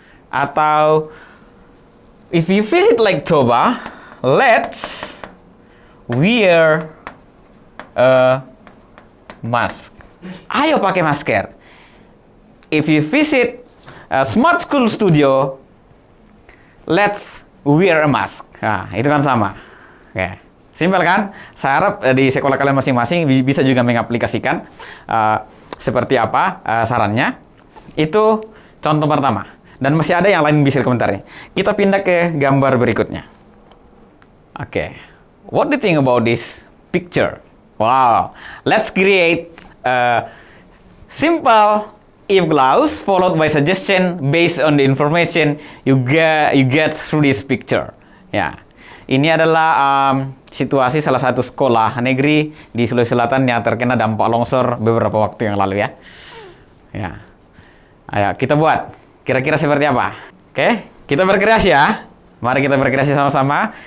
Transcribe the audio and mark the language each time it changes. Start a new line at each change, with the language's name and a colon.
Indonesian: Atau
English: if you visit Lake Toba, let's wear a mask.
Indonesian: Ayo pakai masker.
English: If you visit a Smart School Studio, let's wear a mask.
Indonesian: Nah, itu kan sama. Oke. Simpel kan? Saya harap di sekolah kalian masing-masing bisa juga mengaplikasikan seperti apa sarannya. Itu contoh pertama. Dan masih ada yang lain bisa dikomentari. Kita pindah ke gambar berikutnya. Oke.
English: What do you think about this picture? Wow. Let's create a simple if clause followed by suggestion based on the information you get through this picture.
Indonesian: Ya. Ini adalah situasi salah satu sekolah negeri di Sulawesi Selatan yang terkena dampak longsor beberapa waktu yang lalu ya. Ya. Ayo kita buat. Kira-kira seperti apa? Oke, kita berkreasi ya. Mari kita berkreasi sama-sama.